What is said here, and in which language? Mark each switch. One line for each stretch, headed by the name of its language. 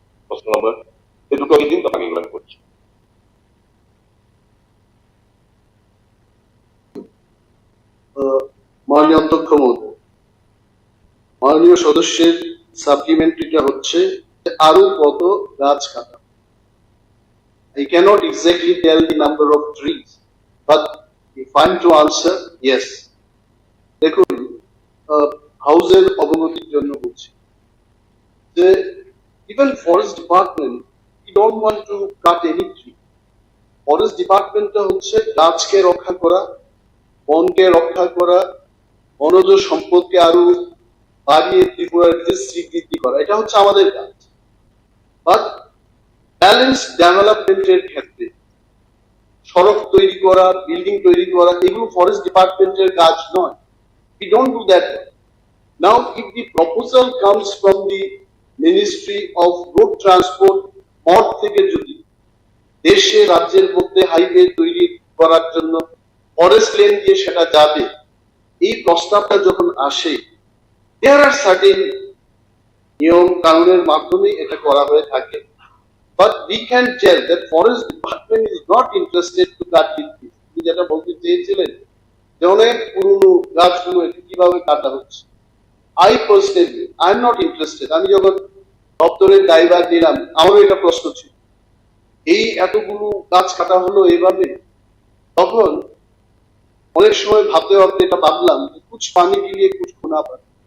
Bangla: প্রশ্ন নম্বর এই দুটো দিন তো বাকি গুলো করছি। মাননীয় অধ্যক্ষ মহোদয়, মাননীয় সদস্যের সাপ্লিমেন্টারিটা হচ্ছে যে আরো কত গাছ কাটা।
English: I cannot exactly tell the number of trees, but if I'm to answer, yes.
Bangla: দেখুন, হাউসের অবগতির জন্য বলছি যে
English: even forest department, we don't want to cut any tree.
Bangla: Forest ডিপার্টমেন্টটা হচ্ছে গাছকে রক্ষা করা, বনকে রক্ষা করা, বনজ সম্পদকে আরো বাড়িয়ে ত্রিপুরার স্বীকৃতি করা, এটা হচ্ছে আমাদের কাজ। বাট ব্যালেন্স ডেভেলপমেন্টের ক্ষেত্রে সড়ক তৈরি করা, বিল্ডিং তৈরি করা, এগুলো ফরেস্ট ডিপার্টমেন্টের কাজ নয়।
English: We don't do that. Now, if the proposal comes from the Ministry of Road Transport,
Bangla: মঠ থেকে যদি দেশে রাজ্যের মধ্যে হাইওয়ে তৈরি করার জন্য ফরেস্ট লেন দিয়ে সেটা যাবে, এই প্রস্তাবটা যখন আসে,
English: there are certain
Bangla: নিয়ম কানুনের মাধ্যমে এটা করা হয়ে থাকে।
English: But we can tell that forest department is not interested to cut the trees.
Bangla: আপনি যেটা বলতে চেয়েছিলেন যে অনেক পুরনো গাছগুলো এটি কিভাবে কাটা হচ্ছে।
English: I personally I am not interested.
Bangla: আমি যখন দপ্তরের দায়ভার নিলাম আমারও এটা প্রশ্ন ছিল, এই এতগুলো গাছ কাটা হলো এইভাবে। তখন অনেক সময় ভাবতে ভাবতে এটা ভাবলাম যে
Hindi: কুছ পানি কে লিয়ে কুছ খোনা পারে।